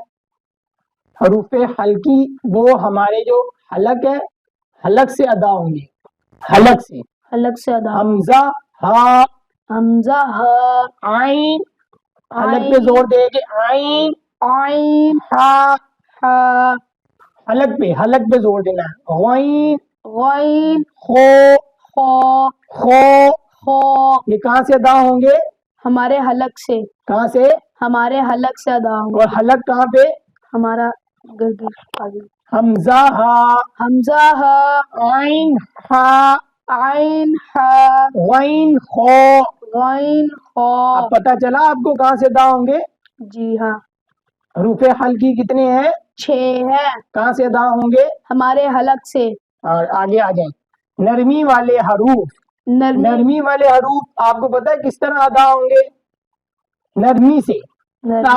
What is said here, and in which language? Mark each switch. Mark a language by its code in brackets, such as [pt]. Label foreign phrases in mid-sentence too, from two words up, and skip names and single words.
[ur] حروف حلقی وہ ہمارے جو حلق ہے، حلق سے ادا ہوں گے، حلق سے۔ حلق سے ادا۔ حمزہ، ہا، حمزہ ہا عین حلق پہ زور دے کے عین عین ہا ہا حلق پہ زور دینا ہے غین غین خو خو خو خو یہ کہاں سے ادا ہوں گے ہمارے حلق سے کہاں سے ہمارے حلق سے ادا ہوں اور حلق کہاں پہ ہمارا گردن آگے حمزہ ہا حمزہ ہا عین ہا عین ہا غین خو غین خو اب پتہ چلا آپ کو کہاں سے ادا ہوں گے جی ہاں حروف حلقی کتنے ہیں 6 ہے کہاں سے ادا ہوں گے ہمارے حلق سے اور آگے آ جائیں نرمی والے حروف نرمی والے حروف آپ کو پتہ ہے کس طرح ادا ہوں گے نرمی سے تا